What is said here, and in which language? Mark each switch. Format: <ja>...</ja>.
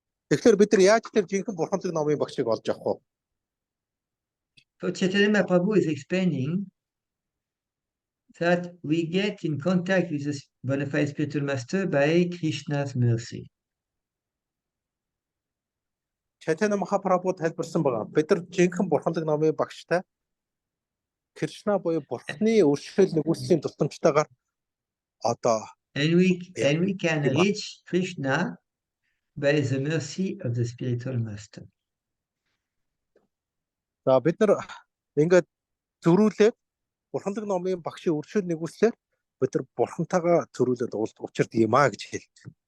<mn>Тэгэхээр бид нар яаж тэр жинхэнэ бурханлаг номын багшийг олж авах вэ?</mn> <en>So Chaitanya Mahaprabhu is explaining that we get in contact with the bona fide spiritual master by Krishna's mercy.</en> <mn>Chaitanya Mahaprabhu тайлбарсан байгаа. Бид нар жинхэнэ бурханлаг номын багштай Кришна буюу бурхны өршөөл нэгүслийн тусламжтайгаар одоо</mn> <en>and we can reach Krishna by the mercy of the spiritual master.</en> <mn>За бид нар ингээд зөрүүлээд бурханлаг номын багшийн өршөөл нэгүслээр бид нар бурхантайгаа зөрүүлээд учирдаг юм аа гэж хэлдэг.</mn>